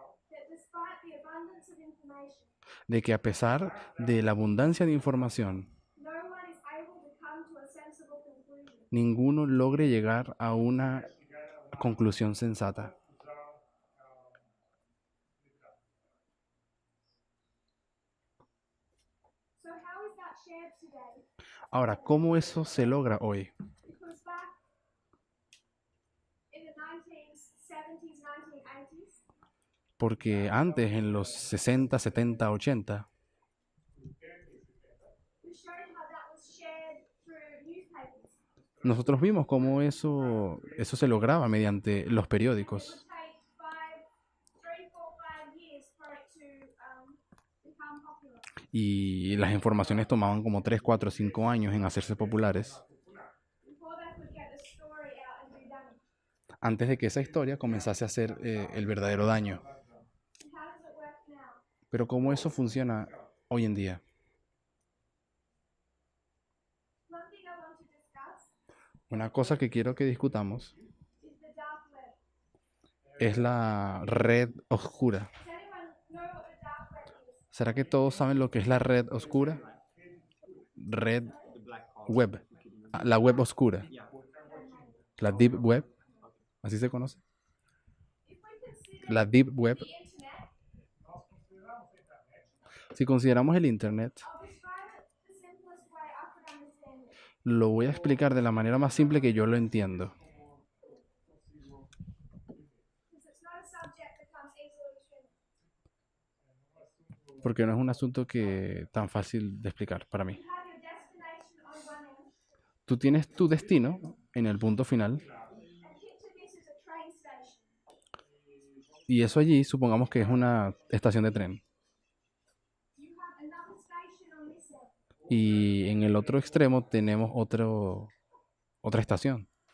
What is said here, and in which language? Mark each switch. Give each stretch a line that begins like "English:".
English: that despite the abundance of information,
Spanish: de que a pesar de la abundancia de información,
English: no one is able to come to a sensible conclusion.
Spanish: ninguno logre llegar a una conclusión sensata.
English: So how is that shared today?
Spanish: Ahora, ¿cómo eso se logra hoy?
English: Because back in the 1970s, 1980s,
Spanish: Porque antes, en los 60, 70, 80,
English: we showed how that was shared through newspapers.
Spanish: nosotros vimos cómo eso se lograba mediante los
English: It
Spanish: periódicos.
English: would take 3, 4, 5 years for it to become popular.
Spanish: Y las informaciones tomaban como 3, 4, 5 años en hacerse populares
English: Before they could get the story out and do damage.
Spanish: antes de que esa historia comenzase a hacer el verdadero daño.
English: And how does it work now?
Spanish: Pero ¿cómo eso funciona hoy en día?
English: One thing I want to discuss
Spanish: Una cosa que quiero que discutamos
English: is the dark web.
Spanish: es la red oscura.
English: Does anyone know what the dark web is?
Spanish: ¿Será que todos saben lo que es la red oscura? Red web. Ah, la web oscura. La deep web. ¿Así se conoce?
English: If we consider
Spanish: La deep web.
English: the internet,
Spanish: Si consideramos el internet,
English: I'll describe it the simplest way I could understand it.
Spanish: lo voy a explicar de la manera más simple que yo lo entiendo.
English: Because it's not a subject that comes easily to
Spanish: Porque no es un asunto que tan fácil de explicar para mí.
English: You have your destination on one end,
Spanish: tú tienes tu destino en el punto final
English: And picture this as a train station.
Spanish: y eso allí supongamos que es una estación de tren.
English: You have another station on this end.
Spanish: Y en el otro extremo tenemos otra estación.